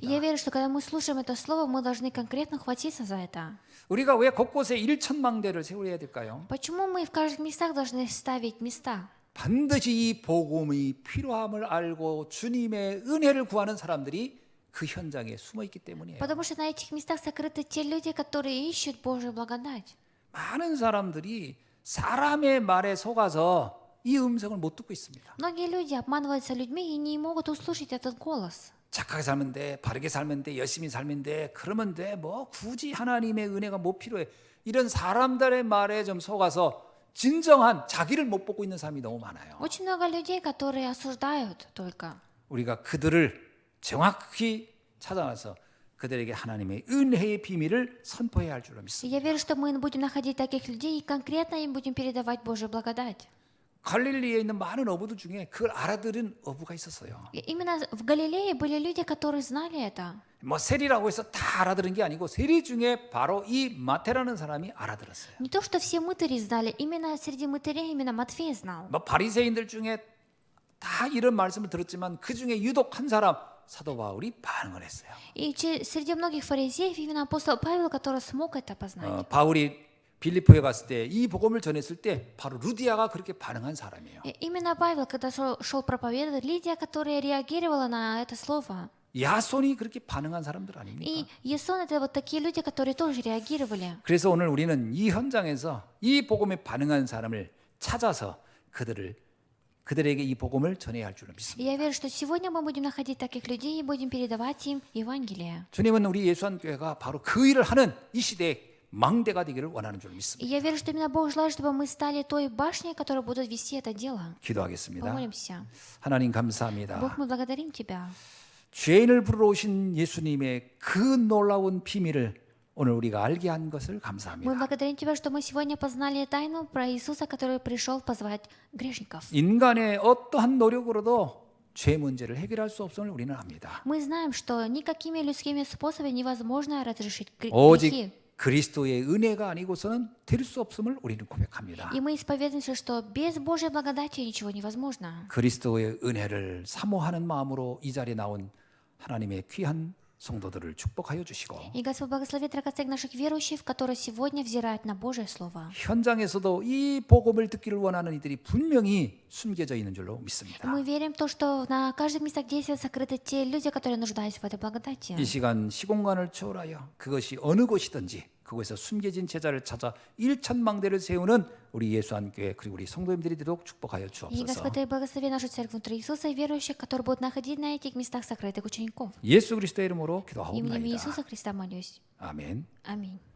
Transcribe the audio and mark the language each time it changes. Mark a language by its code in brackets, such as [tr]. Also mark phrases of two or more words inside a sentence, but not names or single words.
[ru] И я верю, что когда мы слушаем это слово, мы должны конкретно хватиться за это. [ko] 우리가 왜 곳곳에 일천망대를 세워야 될까요? [ru] Почему мы в каждых местах должны ставить места? [ko] 반드시 이 복음이 필요함을 알고 주님의 은혜를 구하는 사람들이 그 현장에 숨어 있기 때문이에요. [ru] Потому что на этих местах сокрыты те люди, которые ищут Божью благодать. [ko] 많은 사람들이 사람의 말에 속아서 이 음성을 못 듣고 있습니다. [ru] Многие люди обманываются людьми и не могут услышать этот голос. [ko] 착하게 살면 돼, 바르게 살면 돼, 열심히 살면 돼, 그러면 돼, 뭐 굳이 하나님의 은혜가 뭐 필요해. 이런 사람들의 말에 좀 속아서 진정한 자기를 못 보고 있는 사람이 너무 많아요. [ru] Очень много людей, которые осуждают только. [ko] 우리가 그들을 정확히 찾아와서 그들에게 하나님의 은혜의 비밀을 선포해야 할 줄로 [ru] И [ko] 믿습니다. [ru] я верю, что мы будем находить таких людей и конкретно им будем передавать Божью благодать. [ko] 갈릴리에 있는 많은 어부들 중에 그걸 알아들은 어부가 있었어요. [ru] И именно в Галилее были люди, которые знали это. [ko] 뭐 세리라고 해서 다 알아들은 게 아니고 세리 중에 바로 이 마태라는 사람이 알아들었어요. [ru] Не то, что все мытари знали, именно среди мытарей именно Матфей знал. [ko] 뭐 바리새인들 중에 다 이런 말씀을 들었지만 그 중에 유독 한 사람 사도 바울이 반응을 했어요. [ru] И среди многих фарисеев именно апостол Павел, который смог это познать. [ko] 바울이 빌립보에 갔을 때 이 복음을 전했을 때 바로 루디아가 그렇게 반응한 사람이에요. [ru] И именно Павел, когда шел проповедовать, Лидия, которая реагировала на это слово. [ko] 야손이 그렇게 반응한 사람들 [ru] И [ko] 아닙니까? [ru] Ясон — это вот такие люди, которые тоже реагировали. [ko] 그래서 오늘 우리는 이 현장에서 이 복음에 반응한 사람을 찾아서 그들에게 이 복음을 전해야 할 줄로 [ru] И [ko] 믿습니다. [ru] я верю, что сегодня мы будем находить таких людей и будем передавать им Евангелие. [ko] 주님은 우리 예수한교회가 바로 그 일을 하는 이 시대에 망대가 되기를 원하는 줄로 [ru] И [ko] 믿습니다. [ru] я верю, что именно Бог желает, чтобы мы стали той башней, которая будет вести это дело. [ko] 기도하겠습니다. [ru] Помолимся. [ko] 하나님 감사합니다. [ru] Бог, мы благодарим Тебя. [ko] 죄인을 부르러 오신 예수님의 그 놀라운 비밀을 오늘 우리가 알게 한 것을 [ru] Мы [ko] 감사합니다. [ru] благодарим Тебя, что мы сегодня познали тайну про Иисуса, который пришел позвать грешников. [ko] 인간의 어떠한 노력으로도 죄 문제를 해결할 수 없음을 우리는 압니다. [ru] Мы знаем, что никакими людскими способами невозможно разрешить грехи. [ko] 오직 그리스도의 은혜가 아니고서는 될 수 없음을 우리는 고백합니다. [ru] И мы исповедуемся, что без Божьей благодати ничего невозможно. [ko] 그리스도의 은혜를 사모하는 마음으로 이 자리에 나온 하나님의 귀한 성도들을 축복하여 주시고 [ru] И Господь благословит драгоценных наших верующих, которые сегодня взирают на Божье Слово. [ko] 현장에서도 이 복음을 듣기를 원하는 이들이 분명히 숨겨져 있는 줄로 [ru] И [ko] 믿습니다. [ru] мы верим в то, что на каждом месте действия сокрыты те люди, которые нуждаются в этой благодати. [ko] 이 시간 시공간을 초월하여 그것이 어느 곳이든지 그곳에서 숨겨진 제자를 찾아 일천망대를 세우는 우리 예수한교회 그리고 우리 성도님들이 되도록 축복하여 [ru] И [ko] 주옵소서. [ru] Господь, Ты благослови нашу церковь внутри Иисуса и верующих, которые будут находить на этих местах сокрытых учеников. [ko] 예수 그리스도의 이름으로 [ru] Именем [ko] 기도하옵나이다. [ru] Иисуса Христа молюсь. [ko] 아멘. [ru] Аминь.